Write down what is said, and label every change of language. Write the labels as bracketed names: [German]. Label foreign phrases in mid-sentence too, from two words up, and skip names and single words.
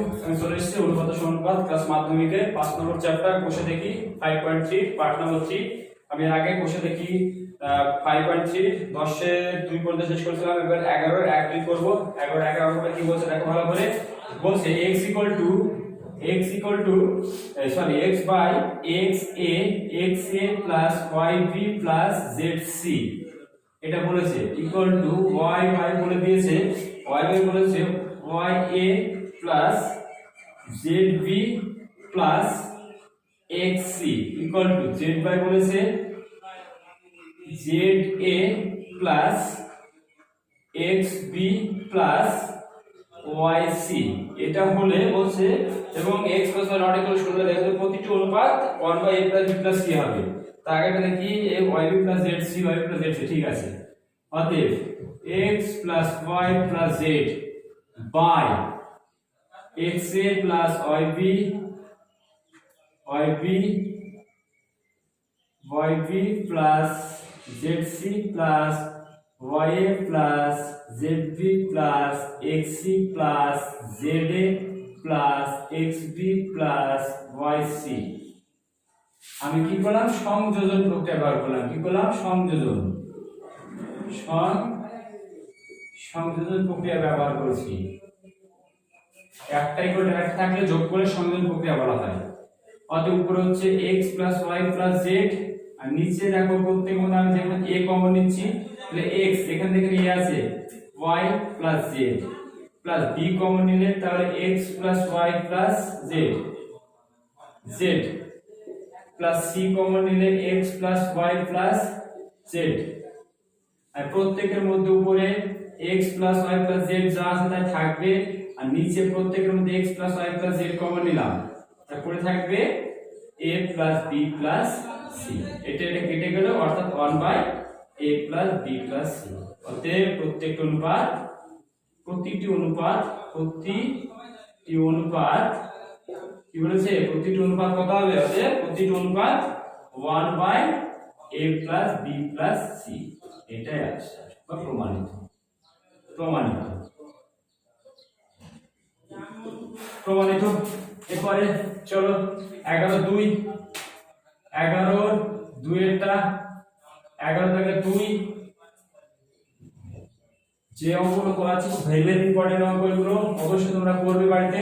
[Bangla] আমি চলে এসেছি অনুপাত সমানুপাত ক্লাস মাধ্যমিকের 5 নম্বর চ্যাপ্টার কোষে দেখি 5.3 পার্ট নম্বর 3। আমি এর আগে কোষে দেখি 5.3 10 এর 2 পর্যন্ত শেষ করেছিলাম। এবার 11 এর 1 2 করব। 11 11 কি বলছে দেখো ভালো করে। বলছে [English] x x by xa plus yb plus zc [Bangla] এটা বলেছে [English] equal to [Bangla] y y বলে দিয়েছে y y বলেছে [English] ya plus zb plus xc equal to [Bangla] z by বলেছে [English] za plus xb plus yc [Bangla] এটা হলে বলছে এবং [English] x plus y not equal [Bangla] 0 দেখো প্রতিটি অনুপাত [English] 1 by a plus b plus c [Bangla] হবে। তার আগে দেখি [English] yb plus zc yb plus zc [Bangla] ঠিক আছে। অতএব [English] x plus y plus z by xa plus yb plus zc plus ya plus zb plus xc plus za plus xb plus yc [Bangla] আমি কি করলাম সংযোজন প্রক্রিয়া ব্যবহার করলাম। কি করলাম সংযোজন প্রক্রিয়া ব্যবহার করেছি। একটা ইকুয়াল একটা থাকলে যোগ করে সংযোজন প্রক্রিয়া বলা হয়। অতএব উপরে হচ্ছে [English] x plus y plus z [Bangla] আর নিচে দেখো প্রত্যেক মধ্যে আমি যেমন a কমন নিচ্ছি তাহলে x এখান থেকে নিয়ে আসে [English] y plus z plus b [Bangla] কমন নিলে তাহলে [English] x plus y plus z plus c [Bangla] কমন নিলে [English] x plus y plus z [Bangla] আর প্রত্যেকের মধ্যে উপরে [English] x plus y plus z [Bangla] যা আছে তাই থাকবে আর নিচে প্রত্যেকের মধ্যে [English] x plus y plus z [Bangla] কমন নিলাম তারপরে থাকবে [English] a plus b plus c [Bangla] এটা কেটে গেল অর্থাৎ [English] 1 by a plus b plus c। [Bangla] অতএব প্রতিটি অনুপাত কি বলেছে প্রতিটি অনুপাত কত হবে। অতএব প্রতিটি অনুপাত [English] 1 by a plus b plus c [Bangla] এটাই আছে বা প্রমাণিত। এরপরে চলো 11 2 এরটা 11 থেকে 2 যে অঙ্কগুলো করা আছে [English] very important [Bangla] অঙ্কগুলো অবশ্যই তোমরা করবে বাড়িতে।